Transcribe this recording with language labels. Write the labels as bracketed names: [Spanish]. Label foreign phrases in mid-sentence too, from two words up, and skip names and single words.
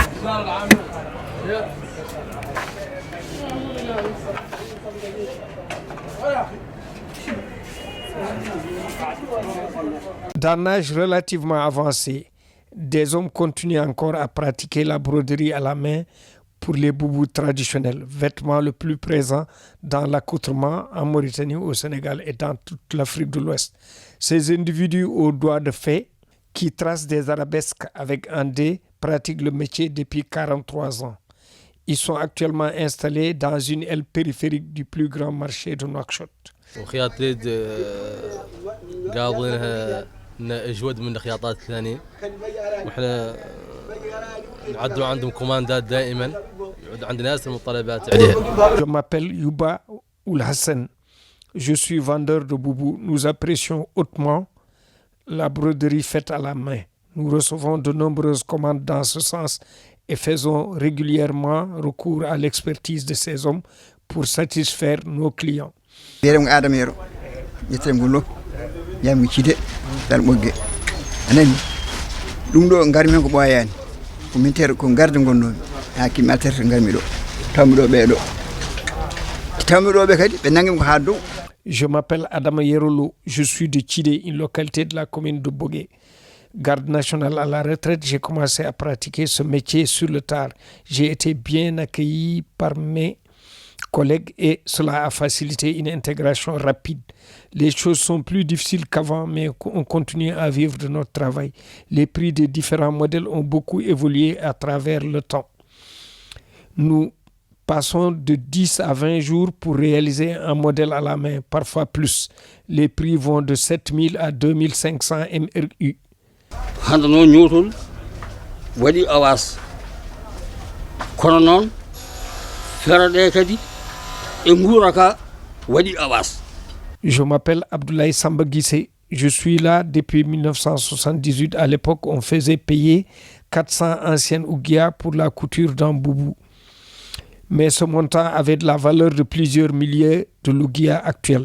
[French] D'un âge relativement avancé, des hommes continuent encore à pratiquer la broderie à la main pour les boubous traditionnels, vêtements le plus présent dans l'accoutrement en Mauritanie, au Sénégal et dans toute l'Afrique de l'Ouest. Ces individus aux doigts de fée qui tracent des arabesques avec un dé pratiquent le métier depuis 43 ans. Ils sont actuellement installés dans une aile périphérique du plus grand marché de Nouakchott. [Arabic] وخياط اليد قاضينها اجود من الخياطات الثانيه واحنا نعدوا عندهم كوماندات دائما يعد عندنا ناس المطالبات عليها. [French] Je m'appelle Yuba Oul Hassan. Je suis vendeur de boubou. Nous apprécions hautement la broderie faite à la main. Nous recevons de nombreuses commandes dans ce sens et faisons régulièrement recours à l'expertise de ces hommes pour satisfaire nos clients. [Fula] Derem adamero yetem gollo yam cide dal bogge anani dum do ngarmi ko boyani ko mintere ko garde gonnomi haki materte ngarmi do tamdo be kadi be nangim ko haddo. [French] Je m'appelle Adama Yerolo, je suis de Tchidé, une localité de la commune de Bogué. Garde national à la retraite, j'ai commencé à pratiquer ce métier sur le tard. J'ai été bien accueilli par mes collègues et cela a facilité une intégration rapide. Les choses sont plus difficiles qu'avant, mais on continue à vivre de notre travail. Les prix des différents modèles ont beaucoup évolué à travers le temps. Nous passons de 10 à 20 jours pour réaliser un modèle à la main, parfois plus. Les prix vont de 7000 à 2500 MRU. [Fula] Handano ñutul wadi awas kono non ferade kadi e nguraka wadi awas. [French] Je m'appelle Abdoulaye Samba Guissé. Je suis là depuis 1978. À l'époque, on faisait payer 400 anciennes ouguias pour la couture d'un boubou. Mais ce montant avait de la valeur de plusieurs milliers de l'ouguiya actuels.